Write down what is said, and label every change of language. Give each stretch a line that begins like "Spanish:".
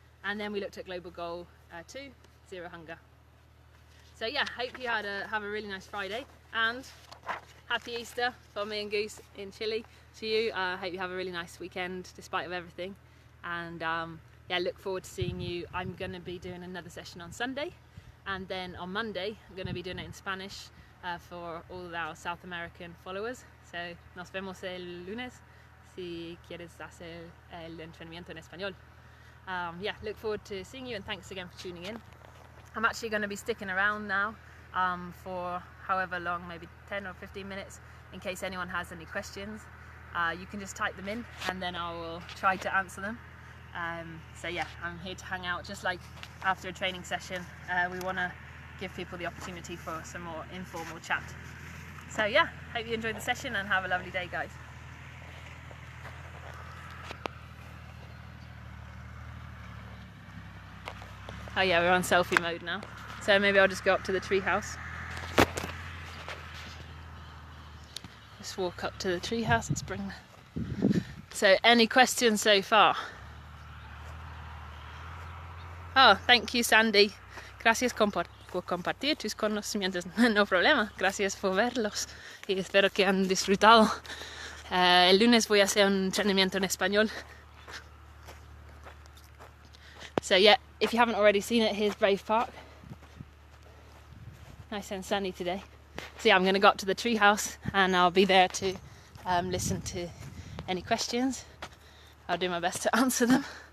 English: And then we looked at Global Goal 2, Zero Hunger. So yeah, hope you have a really nice Friday, and happy Easter from me and Goose in Chile to you. Hope you have a really nice weekend despite of everything, and yeah, look forward to seeing you. I'm going to be doing another session on Sunday, and then on Monday I'm going to be doing it in Spanish for all of our South American followers. So
Spanish: nos vemos el lunes si quieres hacer el entrenamiento en español.
English: Yeah, look forward to seeing you, and thanks again for tuning in. I'm actually going to be sticking around now for however long, maybe 10 or 15 minutes, in case anyone has any questions. You can just type them in and then I will try to answer them. So yeah, I'm here to hang out, just like after a training session. We want to give people the opportunity for some more informal chat. So yeah, hope you enjoyed the session and have a lovely day, guys. Oh yeah, we're on selfie mode now, so maybe I'll just go up to the tree house. just walk up to the treehouse. Let's bring. So, any questions so far? Oh, thank you, Sandy.
Spanish: Gracias por compartir tus conocimientos. No problema. Gracias por verlos. Y espero que han disfrutado. El lunes voy a hacer un entrenamiento en español.
English: So yeah, if you haven't already seen it, here's Brave Park. Nice and sunny today. So yeah, I'm going to go up to the treehouse and I'll be there to listen to any questions. I'll do my best to answer them.